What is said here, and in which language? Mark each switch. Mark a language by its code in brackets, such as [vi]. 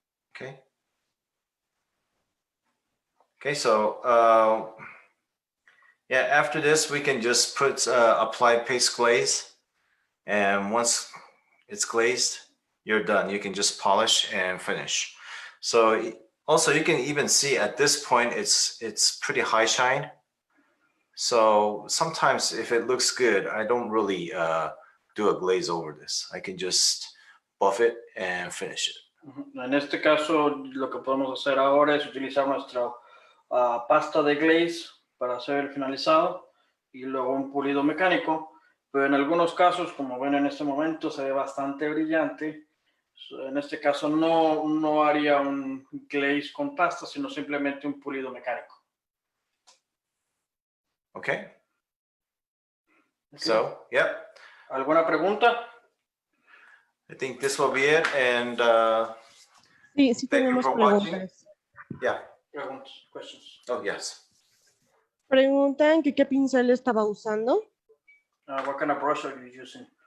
[en] Okay. Okay, so yeah, after this we can just put apply paste glaze, and once it's glazed, you're done. You can just polish and finish. So also you can even see at this point it's pretty high shine. So sometimes if it looks good, I don't really do a glaze over this. I can just buff it and finish it. [es] En este caso, lo que podemos hacer ahora es utilizar nuestra pasta de glaze para hacer el finalizado y luego un pulido mecánico. Pero en algunos casos, como ven en este momento, se ve bastante brillante. En este caso no haría un glaze con pasta, sino simplemente un pulido mecánico. [en] Okay. So, yep. [es] ¿Alguna pregunta? [en] I think this will be it, and [es] Sí, [en] thank you [es] tenemos [en] for watching. [es] preguntas. [en] Yeah. [es] Preguntas, questions. [en] Oh, yes. [es] Preguntan que qué pincel estaba usando. [en] What kind of brush are you using?